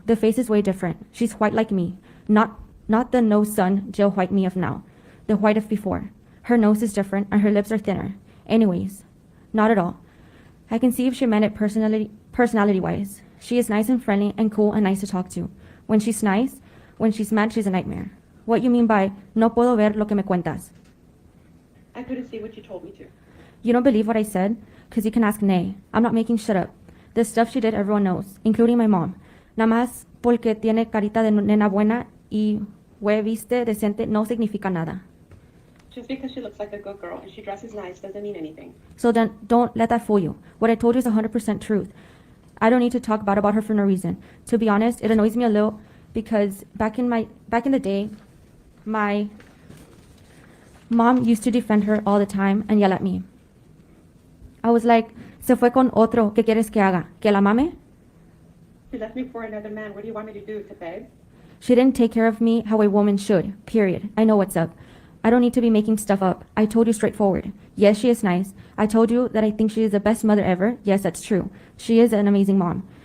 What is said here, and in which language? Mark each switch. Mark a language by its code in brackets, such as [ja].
[en] The face is way different. She's white like me. Not the no sun Jill White me of now. The white of before. Her nose is different and her lips are thinner. Anyways, not at all. I can see if she meant it personality-wise. She is nice and friendly and cool and nice to talk to. When she's nice, when she's mad, she's a nightmare. What you mean by [es] no puedo ver lo que me cuentas? [en] I couldn't see what you told me to. You don't believe what I said? Because you can ask Nay. I'm not making shit up. The stuff she did, everyone knows, including my mom. [es] Nada más porque tiene carita de nena buena y viste decente no significa nada. [en] Just because she looks like a good girl and she dresses nice doesn't mean anything. So then don't let that fool you. What I told you is 100% truth. I don't need to talk bad about her for no reason. To be honest, it annoys me a little because back in the day, my mom used to defend her all the time and yell at me. I was like, [es] se fue con otro, ¿qué quieres que haga? ¿Que la mame? [en] She left me for another man. What do you want me to do? To beg? She didn't take care of me how a woman should, period. I know what's up. I don't need to be making stuff up. I told you straightforward. Yes, she is nice. I told you that I think she is the best mother ever. Yes, that's true. She is an amazing mom.